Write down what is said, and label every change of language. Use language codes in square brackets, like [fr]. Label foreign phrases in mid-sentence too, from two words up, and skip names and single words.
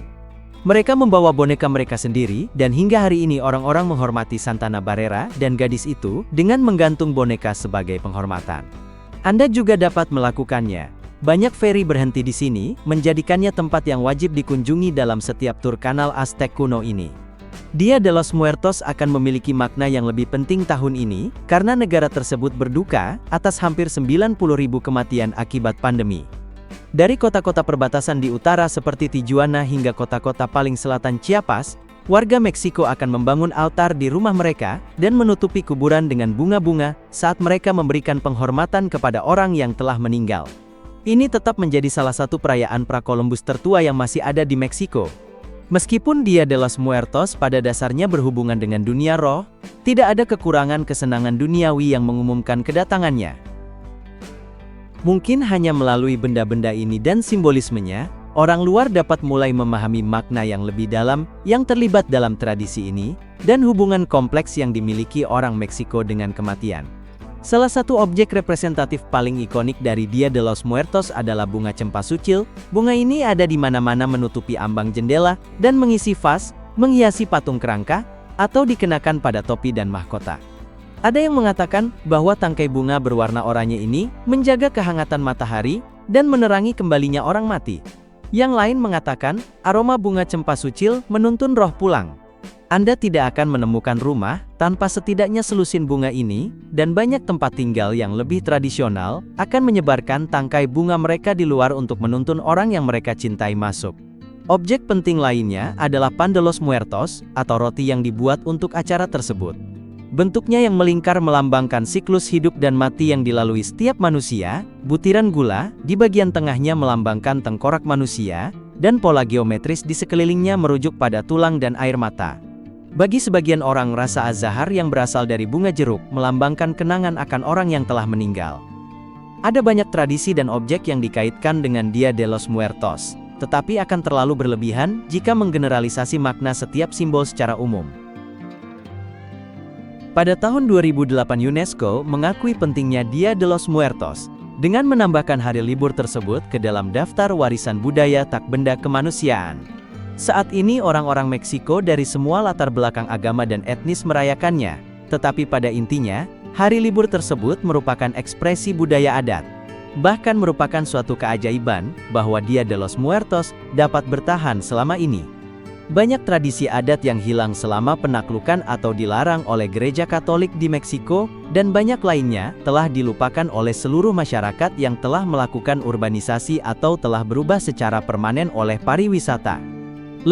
[id] Mereka membawa boneka mereka sendiri, dan hingga hari ini orang-orang menghormati Santana Barrera dan gadis itu dengan menggantung boneka sebagai penghormatan. Anda juga dapat melakukannya. Banyak feri berhenti di sini, menjadikannya tempat yang wajib dikunjungi dalam setiap tur kanal Aztec kuno ini. Dia de los Muertos akan memiliki makna yang lebih penting tahun ini, karena negara tersebut berduka atas hampir 90.000 kematian akibat pandemi. Dari kota-kota perbatasan di utara seperti Tijuana hingga kota-kota paling selatan Chiapas, warga Meksiko akan membangun altar di rumah mereka, dan menutupi kuburan dengan bunga-bunga saat mereka memberikan penghormatan kepada orang yang telah meninggal. Ini tetap menjadi salah satu perayaan pra-Columbus tertua yang masih ada di Meksiko. Meskipun Dia de los Muertos pada dasarnya berhubungan dengan dunia roh, tidak ada kekurangan kesenangan duniawi yang mengumumkan kedatangannya. Mungkin hanya melalui benda-benda ini dan simbolismenya, orang luar dapat mulai memahami makna yang lebih dalam yang terlibat dalam tradisi ini, dan hubungan kompleks yang dimiliki orang Meksiko dengan kematian. Salah satu objek representatif paling ikonik dari Dia de los Muertos adalah bunga cempasúchil. Bunga ini ada di mana-mana, menutupi ambang jendela, dan mengisi vas, menghiasi patung kerangka, atau dikenakan pada topi dan mahkota. Ada yang mengatakan bahwa tangkai bunga berwarna oranye ini menjaga kehangatan matahari, dan menerangi kembalinya orang mati. Yang lain mengatakan, aroma bunga cempasúchil menuntun roh pulang. Anda tidak akan menemukan rumah tanpa setidaknya selusin bunga ini, dan banyak tempat tinggal yang lebih tradisional akan menyebarkan tangkai bunga mereka di luar untuk menuntun orang yang mereka cintai masuk. Objek penting lainnya adalah [es] pan de los muertos, [id] atau roti yang dibuat untuk acara tersebut. Bentuknya yang melingkar melambangkan siklus hidup dan mati yang dilalui setiap manusia, butiran gula di bagian tengahnya melambangkan tengkorak manusia, dan pola geometris di sekelilingnya merujuk pada tulang dan air mata. Bagi sebagian orang, rasa azahar yang berasal dari bunga jeruk melambangkan kenangan akan orang yang telah meninggal. Ada banyak tradisi dan objek yang dikaitkan dengan Dia de los Muertos, tetapi akan terlalu berlebihan jika menggeneralisasi makna setiap simbol secara umum. Pada tahun 2008, UNESCO mengakui pentingnya Dia de los Muertos, dengan menambahkan hari libur tersebut ke dalam daftar warisan budaya tak benda kemanusiaan. Saat ini orang-orang Meksiko dari semua latar belakang agama dan etnis merayakannya, tetapi pada intinya, hari libur tersebut merupakan ekspresi budaya adat. Bahkan merupakan suatu keajaiban bahwa Dia de los Muertos dapat bertahan selama ini. Banyak tradisi adat yang hilang selama penaklukan atau dilarang oleh Gereja Katolik di Meksiko, dan banyak lainnya telah dilupakan oleh seluruh masyarakat yang telah melakukan urbanisasi atau telah berubah secara permanen oleh pariwisata.